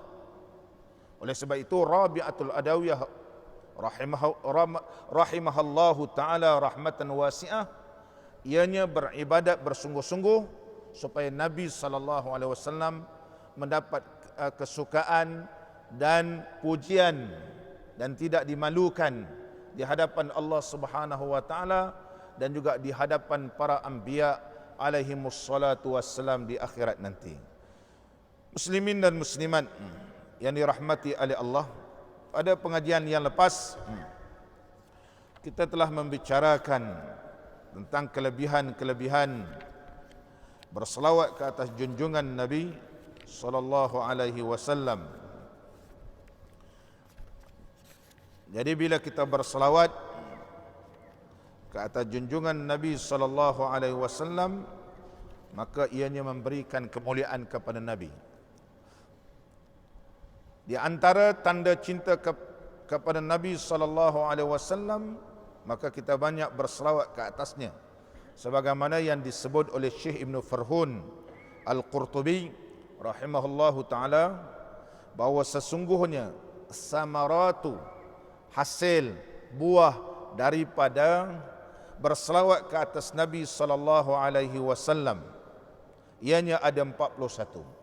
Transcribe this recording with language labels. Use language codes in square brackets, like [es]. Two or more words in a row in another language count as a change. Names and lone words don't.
[ms] Oleh sebab itu Rabi'atul Adawiyah [ar] رحمها الله تعالى رحمة واسعة, [ms] ianya beribadat bersungguh-sungguh supaya Nabi [ar] صلى الله عليه وسلم [ms] mendapat kesukaan dan pujian dan tidak dimalukan di hadapan [ar] الله سبحانه وتعالى [ms] dan juga di hadapan para anbiya [ar] عليه الصلاة والسلام [ms] di akhirat nanti. Muslimin dan muslimat yang dirahmati oleh Allah, pada pengajian yang lepas kita telah membicarakan tentang kelebihan-kelebihan berselawat ke atas junjungan Nabi [ar] صلى الله عليه وسلم. [ms] Jadi bila kita berselawat ke atas junjungan Nabi [ar] صلى الله عليه وسلم, [ms] maka ianya memberikan kemuliaan kepada Nabi. Di antara tanda cinta kepada Nabi [ar] صلى الله عليه وسلم, [ms] maka kita banyak berselawat ke atasnya, sebagaimana yang disebut oleh Syekh Ibn Farhun Al-Qurtubi [ar] رحمه الله تعالى, [ms] bahawa sesungguhnya samaratu, hasil buah daripada berselawat ke atas Nabi [ar] صلى الله عليه وسلم, [ms] ianya ada 41.